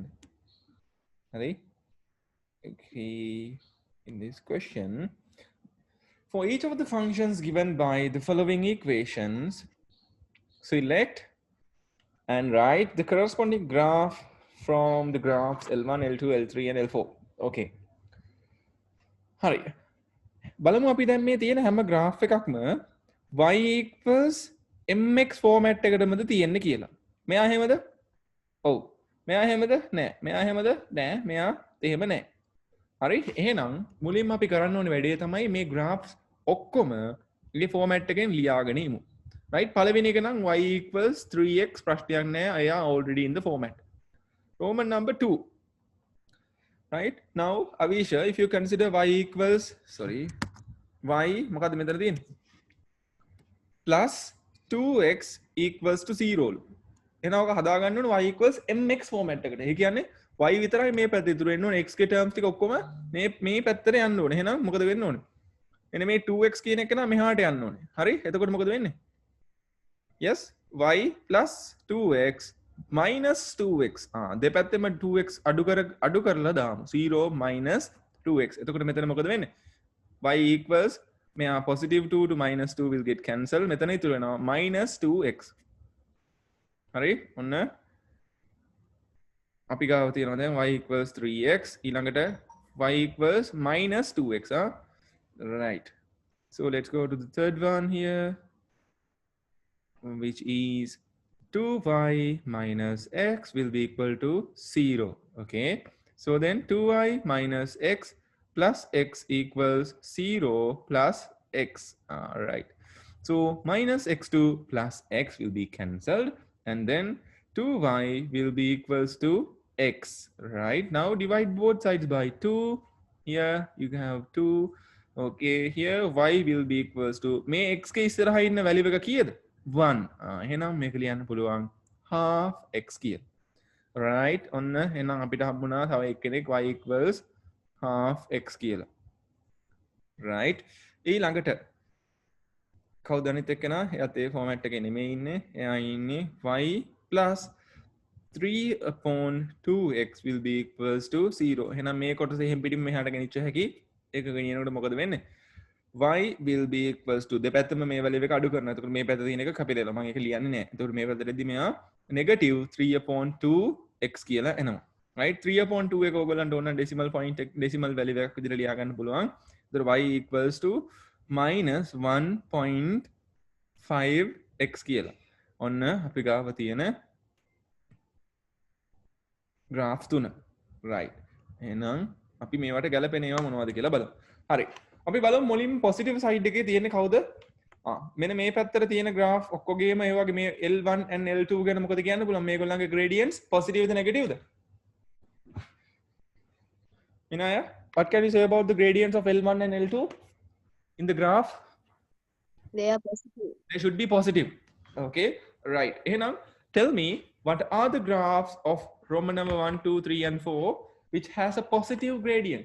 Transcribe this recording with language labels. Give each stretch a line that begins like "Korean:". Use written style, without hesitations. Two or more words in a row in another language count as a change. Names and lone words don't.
Sinhala: හරි?
English: Okay, in this question, for each of the functions given by the following equations, select and write the corresponding graph from the graphs L1, L2, L3 and L4.
Sinhala: Okay. හරි. බලමු අපි දැන් මේ තියෙන හැම graph එකක්ම
English: y equals mx format
Sinhala: එකකටමද තියෙන්නේ කියලා. මෙයා එහෙමද? ඔව්. මෙයා එහෙමද? නෑ. මෙයා එහෙමද? නෑ. මෙයා එහෙම නෑ. හරි? එහෙනම් මුලින්ම අපි කරන්න ඕනේ වැඩේ තමයි මේ graphs ඔක්කොම මේ format එකෙන් ලියාගෙන ඉමු. Right? පළවෙනි එක නම්
English: y equals 3x
Sinhala: ප්‍රශ්නයක් නෑ.
English: අය already in the format. Roman number 2. Right? Now, Avisha, if you consider y equals, sorry, y
Sinhala: මොකද්ද මෙතන තියෙන්නේ?
English: plus 2x equals to 0.
Sinhala: එහෙනම් ඔක හදාගන්න ඕනේ
English: y equals mx format
Sinhala: එකට. ඒ කියන්නේ y විතරයි මේ පැත්තේ ඉතුරු වෙන්න ඕනේ. x ගේ terms ටික ඔක්කොම මේ පැත්තට යන්න ඕනේ. එහෙනම් මොකද වෙන්න ඕනේ? එනේ මේ 2x කියන එක නම් මෙහාට යන්න ඕනේ. හරි? එතකොට මොකද වෙන්නේ? Yes,
English: y plus 2x minus 2x
Sinhala: දෙපැත්තෙම 2x අඩු කරලා දාමු
English: 0 minus 2x
Sinhala: එතකොට මෙතන මොකද වෙන්නේ
English: y equals මෙයා positive 2 to minus 2 will get cancelled
Sinhala: මෙතන ඉතුරු වෙනවා
English: minus 2x
Sinhala: හරි ඔන්න අපි ගාව තියෙනවා දැන්
English: y equals 3x ඊළඟට y equals minus 2x right so let's go to the third one here which is 2y minus x will be equal to 0 okay so then 2y minus x plus x equals 0 plus x all right so minus x2 plus x will be cancelled and then 2y will be equals to x right now divide both sides by 2 here you have 2 okay here y will be equals to may x के
Sinhala: ඉස්සරහා ඉන්න වැලියු එක කීයද 1 එහෙනම් මේක ලියන්න පුළුවන්
English: half x
Sinhala: කියලා right ඔන්න එහෙනම් අපිට හම්බුණා තව එක්කෙනෙක්
English: y equals half x
Sinhala: කියලා right ඊළඟට කවුද අනිත් එක්කෙනා එයාත් ඒ ෆෝමැට් එකේ නෙමෙයි ඉන්නේ එයා ඉන්නේ
English: y plus 3 upon 2x will be equals to 0
Sinhala: එහෙනම් මේ කොටස එහෙන් පිටින් මෙහාට ගෙනිච්ච හැකි ඒක ගෙනියනකොට මොකද වෙන්නේ
English: y will be equals to
Sinhala: දෙපැත්තම මේ වැලියු එක අඩු කරනවා. එතකොට මේ පැත්ත තියෙන එක කැපිලා මම ඒක ලියන්නේ නැහැ. එතකොට මේ පැත්තටදී මෙයා
English: negative 3/2x
Sinhala: කියලා එනවා. right 3/2 එක ඕගොල්ලන්ට ඕන
English: decimal point decimal value
Sinhala: එකක් විදිහට ලියා ගන්න පුළුවන්.
English: එතකොට y equals to minus 1.5x කියලා.
Sinhala: ඔන්න අපි ගාව තියෙන graph තුන. right එහෙනම් අපි මේවට ගැලපෙන ඒවා මොනවද කියලා බලමු. හරි. අපි බලමු මුලින්
English: positive side
Sinhala: එකේ තියෙන්නේ කවුද? මෙන්න මේ පැත්තට තියෙන graph ඔක්කොගේම ඒ වගේ මේ
English: L1 and L2
Sinhala: ගැන මොකද කියන්න පුළුවන්? මේගොල්ලන්ගේ
English: gradients positive
Sinhala: ද negative ද?
English: Inaya, what can you say about the gradients of L1 and L2 in the graph? They are positive. They should be positive. Okay, right. Eham, tell me what are the graphs of Roman number 1, 2, 3 and 4 which has a positive gradient?